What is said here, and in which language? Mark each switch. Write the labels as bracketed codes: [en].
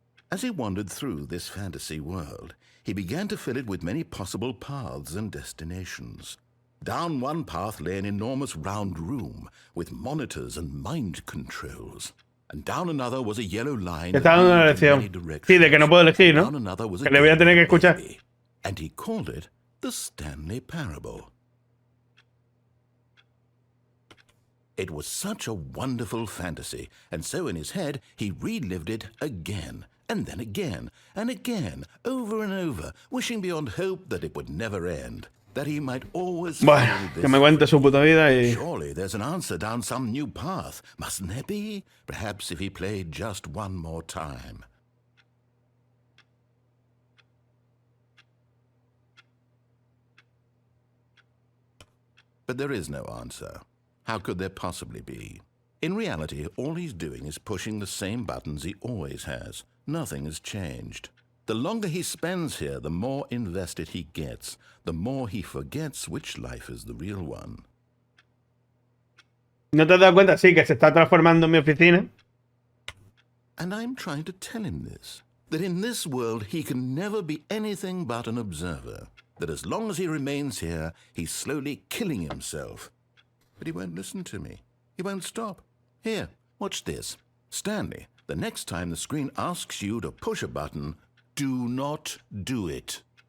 [en] As he wandered through this fantasy world, he began to fill it with many possible paths and destinations. Down one path lay an enormous round room with monitors and mind controls. And down another was a yellow line [es] que está dando una lección. Sí, de que no puedo elegir, ¿no? Que le voy a tener que escuchar. [en] And he called it the Stanley Parable. It was such a wonderful fantasy, and so in his head he relived it again, and then again, and again, over and over, wishing beyond hope that it would never end. That he might always [es] bueno, que me cuente su puta vida y... [en] Surely there's an answer down some new path, mustn't there be? Perhaps if he played just one more time. But there is no answer. How could there possibly be? In reality, all he's doing is pushing the same buttons he always has. Nothing has changed. The longer he spends here, the more invested he gets, the more he forgets which life is the real one. [es] ¿No te has dado cuenta? Sí, que se está transformando en mi oficina. [en] And I'm trying to tell him this, that in this world he can never be anything but an observer, that as long as he remains here, he's slowly killing himself. But he won't listen to me. He won't stop. Here, watch this. Stanley, the next time the screen asks you to push a button, do not do it.